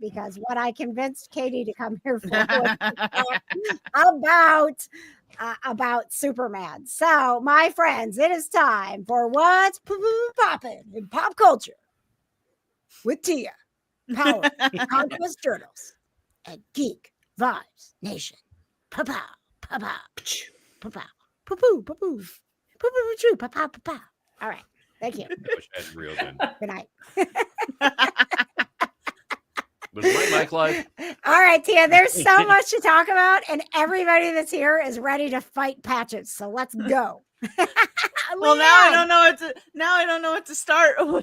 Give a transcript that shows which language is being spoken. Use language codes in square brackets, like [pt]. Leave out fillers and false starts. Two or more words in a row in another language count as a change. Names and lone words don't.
[en] Because what I convinced Katie to come here for was about Superman. So, my friends, it is time for what's poppin' in pop culture with Tia, powered by Conquest Journals and Geek Vibes Nation. Pa-pow, pa-pow, pa-pow, pa-poo, pa-poo, pa-poo, pa-pow, pa-pow. All right. Thank you. I wish I had real good. Good night. Was my mic live? All right, Tia, there's so much to talk about, and everybody that's here is ready to fight Patches. So let's go. Well, now I don't know what to start with.